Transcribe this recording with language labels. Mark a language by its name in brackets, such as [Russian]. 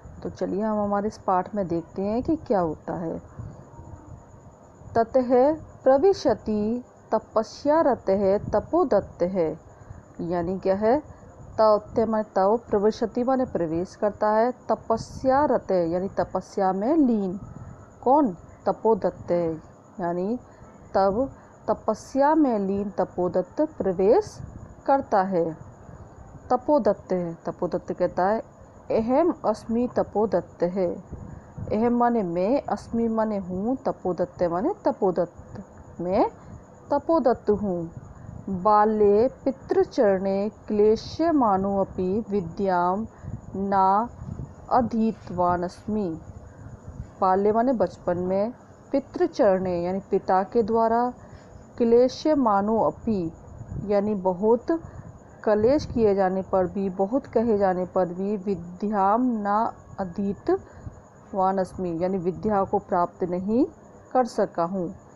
[Hindi] तो चलिए हम हमारे इस पाठ में देखते हैं कि क्या होता है। [Sanskrit] ततः प्रविशति तपस्यारतः तपोदत्तः, [Hindi] यानी क्या है, तव प्रविशति माने प्रवेश करता है, तपस्यारतः यानी तपस्या में लीन, कौन, तपोदत्त, यानी तब तपस्या में लीन तपोदत्त प्रवेश करता है। तपोदत्त है, तपोदत्त कहता है [Sanskrit] अहम अस्मि तपोदत्त [Hindi] है। अहम माने मैं, अस्मि माने हूँ, तपोदत्त माने तपोदत्त, मैं तपोदत्त हूँ। [Sanskrit] बाल्ये पितृचरणे क्लेश्यमानोऽपि विद्यां न अधीतवानस्मि। [Hindi] बाल्य माने बचपन में, पितृचरणे यानी पिता के द्वारा, क्लेश्यमानोऽपि यानी बहुत कलेश किए जाने पर भी, बहुत कहे जाने पर भी, विद्यां न अधीतवानस्मि यानी विद्या को प्राप्त नहीं कर सका हूँ।